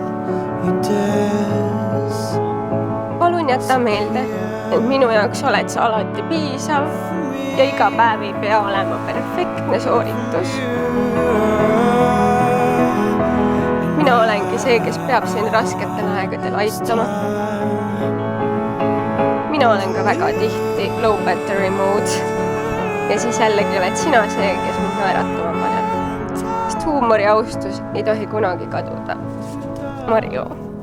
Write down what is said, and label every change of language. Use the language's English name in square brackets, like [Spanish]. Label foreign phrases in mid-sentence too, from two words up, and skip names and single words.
[Estonian] Palun jäta meelde, et minu jaoks oled sa alati piisav ja iga päev ei pea olema perfektne sooritus. Mina olengi see, kes peab sind rasketel aegadel aitama. Mina olen ka väga tihti [English] low battery mode [Estonian] ja siis jällegi oled sina see, kes mind naeratama paneb. Sest huumor ja austus ei tohi kunagi kaduda. Marju.